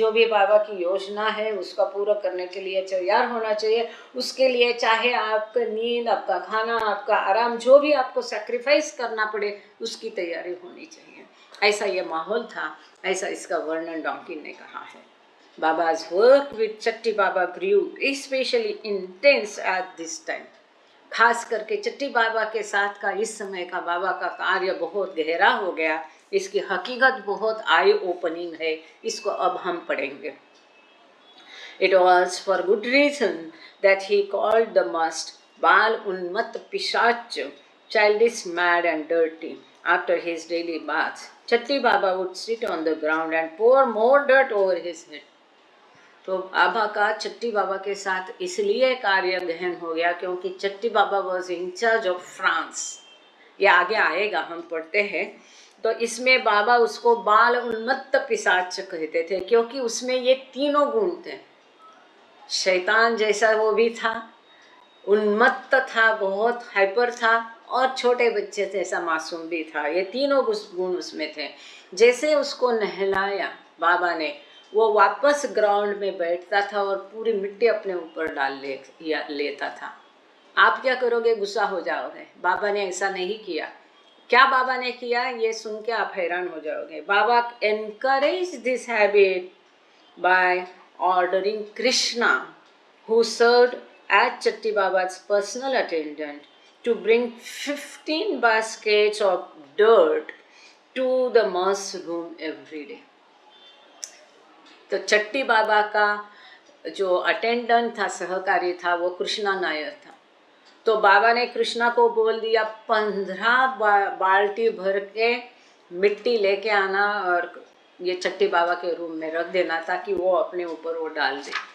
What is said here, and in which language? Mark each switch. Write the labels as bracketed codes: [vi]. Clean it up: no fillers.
[hi] जो भी बाबा की योजना है उसका पूरा करने के लिए तैयार होना चाहिए। उसके लिए चाहे आपका नींद, आपका खाना, आपका आराम, जो भी आपको सैक्रिफाइस करना पड़े उसकी तैयारी होनी चाहिए। ऐसा ये माहौल था, ऐसा इसका वर्णन डॉकिन ने कहा है। [en] Baba's work with Chatti Baba grew especially intense at this time. [hi] खास करके चट्टी बाबा के साथ का इस समय का बाबा का कार्य बहुत गहरा हो गया। इसकी हकीकत बहुत आई ओपनिंग है, इसको अब हम पढ़ेंगे। [en] It was for good reason that he called the must [hi] बाल उन्मत्त पिशाच, [en] childish, mad and dirty. After his daily bath, Chatti Baba would sit on the ground and pour more dirt over his head. [hi] तो बाबा का चट्टी बाबा के साथ इसलिए कार्य गहन हो गया क्योंकि चट्टी बाबा [en] Was in charge of France. [hi] ये आगे आएगा, हम पढ़ते हैं। तो इसमें बाबा उसको बाल उन्मत्त पिशाच कहते थे क्योंकि उसमें ये तीनों गुण थे। शैतान जैसा वो भी था, उन्मत्त था, बहुत हाइपर था और छोटे बच्चे जैसा मासूम भी था। ये तीनों गुण उसमें थे। जैसे उसको नहलाया बाबा ने, वो वापस ग्राउंड में बैठता था और पूरी मिट्टी अपने ऊपर लेता था। आप क्या करोगे? गुस्सा हो जाओगे। बाबा ने ऐसा नहीं किया। क्या बाबा ने किया ये सुन के आप हैरान हो जाओगे। [en] Baba encourage this habit by ordering Krishna, who served as Chatti Baba's personal attendant, to bring 15 baskets of dirt to the mass room every day. [hi] तो चट्टी बाबा का जो अटेंडेंट था, सहकारी था, वो कृष्णा नायर था। तो बाबा ने कृष्णा को बोल दिया 15 बाल्टी भर के मिट्टी लेके आना और ये चट्टी बाबा के रूम में रख देना ताकि वो अपने ऊपर वो डाल दे।